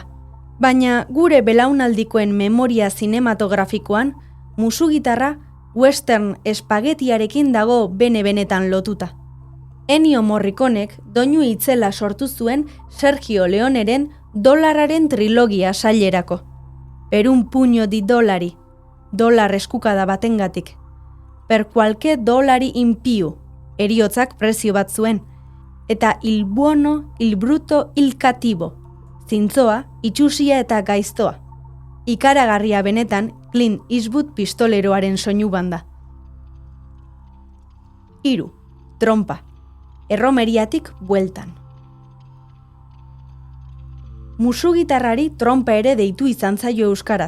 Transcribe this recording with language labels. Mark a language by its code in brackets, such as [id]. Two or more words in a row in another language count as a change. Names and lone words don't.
[eu] Baina gure belaunaldikoen memoria zinematografikoan, musu-gitarra western espagetiarekin dago bene-benetan lotuta. Ennio Morriconek doinu itzela sortu zuen Sergio Leoneren dolararen trilogia sailerako. [it] Per un puño di dollari, [eu] dolar eskukada batengatik. [it] Per qualche dollari in più, [eu] eriotzak prezio bat zuen. [it] Eta il buono, il bruto, il cattivo, [eu] zintzoa, itxusia eta gaiztoa. Ikaragarria benetan Clint Eastwood pistoleroaren soinu banda. 3. Trompa. Erromeriatik bueltan. Musu-gitarrari trompa ere deitu izan zaio euskaraz.